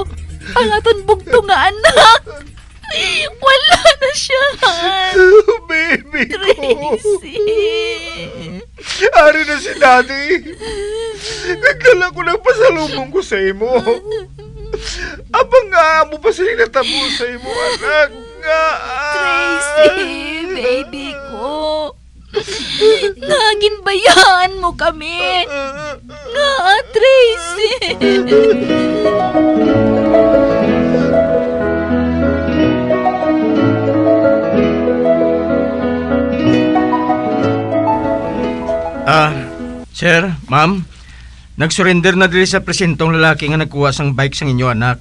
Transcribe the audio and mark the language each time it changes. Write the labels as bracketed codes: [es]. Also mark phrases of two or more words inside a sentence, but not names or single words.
[hil] Ang aton bugto nga anak. Wala na siya. Baby ko! Tracy. Ari na si Daddy! Nagdala ko ng pasalubong ko sa imo. Abang nga mo pa silang natabo sa imo, anak nga! Tracy, baby ko. [tl] Naging bayaan mo kami. [hil] Nga, Tracy. Sir, ma'am, nagsurrender na dili sa presentong lalaki nga nagkuha sang bike sang inyo anak.